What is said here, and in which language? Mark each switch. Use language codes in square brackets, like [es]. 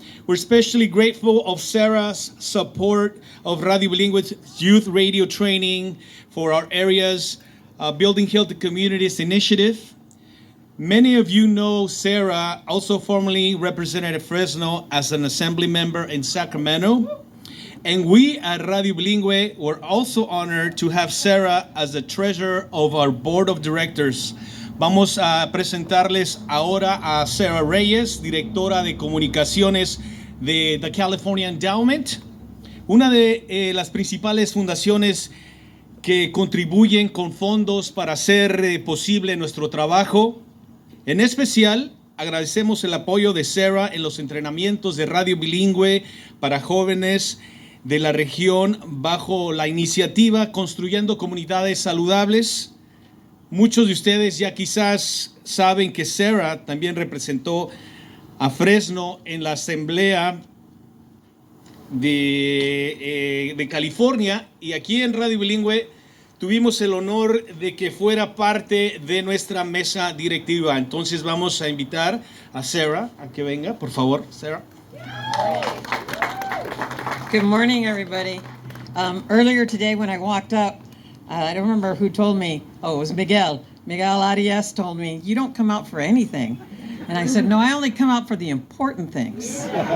[en] We're especially grateful of Sarah's support of Radio Bilingüe's youth radio training for our areas, Building Healthy Communities initiative. Many of you know Sarah, also formerly represented Fresno as an assembly member in Sacramento. And we at Radio Bilingüe were also honored to have Sarah as the treasurer of our board of directors. [es] Vamos a presentarles ahora a Sarah Reyes, directora de comunicaciones de The California Endowment, una de las principales fundaciones que contribuyen con fondos para hacer posible nuestro trabajo. En especial, agradecemos el apoyo de Sarah en los entrenamientos de Radio Bilingüe para jóvenes de la región bajo la iniciativa Construyendo Comunidades Saludables. Muchos de ustedes ya quizás saben que Sarah también representó a Fresno en la Asamblea de California, y aquí en Radio Bilingüe tuvimos el honor de que fuera parte de nuestra mesa directiva. Entonces vamos a invitar a Sarah a que venga, por favor, Sarah. [en] Good morning, everybody. Earlier today when I walked up, I don't remember who told me. Oh, it was Miguel. Miguel Arias told me, "You don't come out for anything." And I said, "No, I only come out for the important things."